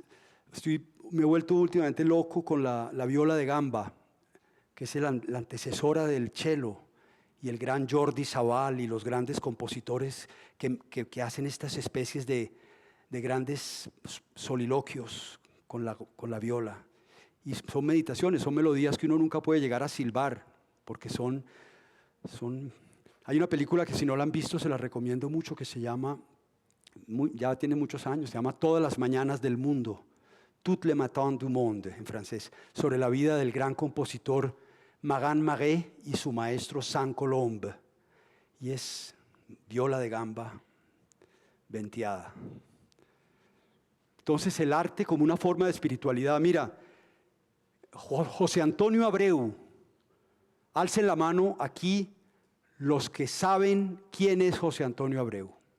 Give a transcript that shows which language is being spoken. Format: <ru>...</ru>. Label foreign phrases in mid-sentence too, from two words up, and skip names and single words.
<es>Me he vuelto últimamente loco con la viola de gamba, que es la antecesora del cello, y el gran Jordi Savall y los grandes compositores que hacen estas especies de grandes soliloquios con la viola. Y son meditaciones, son melodías que uno nunca puede llegar a silbar, porque son... Hay una película que si no la han visto se la recomiendo mucho, que se llama, ya tiene muchos años, se llama Todas las mañanas del mundo.</es> <fr>Toutes les matins du monde,</fr> <es>en francés, sobre la vida del gran compositor Magan Marais y su maestro Saint Colombe. Y es viola de gamba venteada. Entonces el arte como una forma de espiritualidad. Mira, José Antonio Abreu, alcen la mano aquí los que saben quién es José Antonio Abreu.</es>